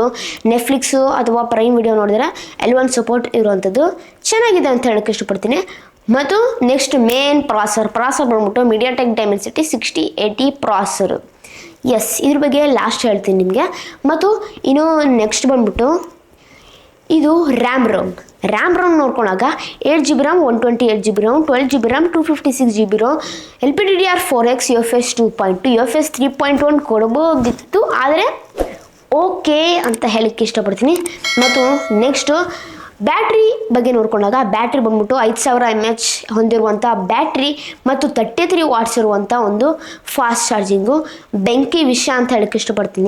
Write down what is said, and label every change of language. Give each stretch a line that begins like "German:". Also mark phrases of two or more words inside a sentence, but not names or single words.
Kannada: ನೆಟ್ಫ್ಲಿಕ್ಸು ಅಥವಾ ಪ್ರೈಮ್ ವಿಡಿಯೋ ನೋಡಿದ್ರೆ L1 ಸಪೋರ್ಟ್ ಇರುವಂಥದ್ದು ಚೆನ್ನಾಗಿದೆ ಅಂತ ಹೇಳಕ್ಕೆ ಇಷ್ಟಪಡ್ತೀನಿ. ಮತ್ತು
English: next main processor
Kannada: ಬಂದ್ಬಿಟ್ಟು MediaTek Dimensity 6080 ಪ್ರಾಸೆಸರು. ಎಸ್, ಇದ್ರ ಬಗ್ಗೆ ಲಾಸ್ಟ್ ಹೇಳ್ತೀನಿ ನಿಮಗೆ. ಮತ್ತು ಇನ್ನು ನೆಕ್ಸ್ಟ್ ಬಂದ್ಬಿಟ್ಟು ಇದು
English: RAM ROM
Kannada: ನೋಡ್ಕೊಂಡಾಗ
English: 8GB RAM, 128GB RAM, 12GB RAM, 256GB RAM, LPDDR4X, UFS 2.2, UFS 3.1
Kannada: ಕೊಡಬಹುದಿತ್ತು, ಆದರೆ ಓಕೆ ಅಂತ ಹೇಳಕ್ಕೆ ಇಷ್ಟಪಡ್ತೀನಿ. ಮತ್ತು ನೆಕ್ಸ್ಟು ಬ್ಯಾಟ್ರಿ ಬಗ್ಗೆ ನೋಡ್ಕೊಂಡಾಗ ಬ್ಯಾಟ್ರಿ ಬಂದ್ಬಿಟ್ಟು 5000 mAh ಹೊಂದಿರುವಂಥ ಬ್ಯಾಟ್ರಿ ಮತ್ತು 33 ವಾಟ್ಸ್ ಇರುವಂಥ ಒಂದು
English: fast charging,
Kannada: ಬೆಂಕಿ ವಿಷಯ ಅಂತ ಹೇಳಕ್ಕೆ ಇಷ್ಟಪಡ್ತೀನಿ.